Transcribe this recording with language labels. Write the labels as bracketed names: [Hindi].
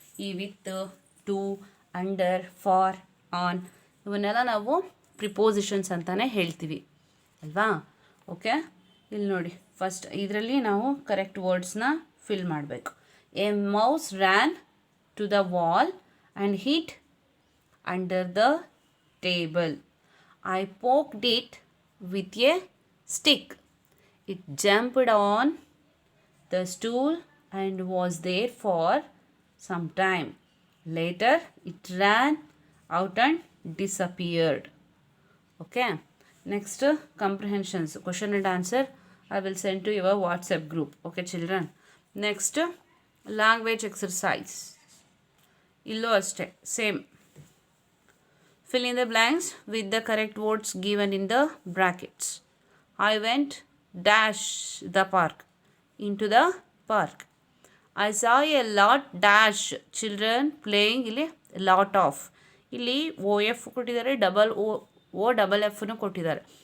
[Kannada] ಈ with, to, under, for, on, ಇವನ್ನೆಲ್ಲ ನಾವು ಪ್ರಿಪೋಸಿಷನ್ಸ್ ಅಂತಲೇ ಹೇಳ್ತೀವಿ ಅಲ್ವಾ? ಓಕೆ, ಇಲ್ಲಿ ನೋಡಿ, ಫಸ್ಟ್ ಇದರಲ್ಲಿ ನಾವು ಕರೆಕ್ಟ್ ವರ್ಡ್ಸ್ನ ಫಿಲ್ ಮಾಡಬೇಕು. [English] A mouse ran to the wall and hid under the table. I poked it with a stick. It jumped on the stool and was there for some time. Later, it ran out and disappeared. Okay. Next, comprehensions. Question and answer I will send to your WhatsApp group. Okay, children. Next, language exercise. [Kannada] ಇಲ್ಲೂ ಅಷ್ಟೇ same. [English] Fill in the blanks with the correct words given in the brackets. I went dash the park. Into the park. I saw a lot dash children playing. ಇಲ್ಲಿ lot of. [Kannada] ಇಲ್ಲಿ ಓ F ಕೊಟ್ಟಿದ್ದಾರೆ, double ಓ double ಎಫ್ನು ಕೊಟ್ಟಿದ್ದಾರೆ.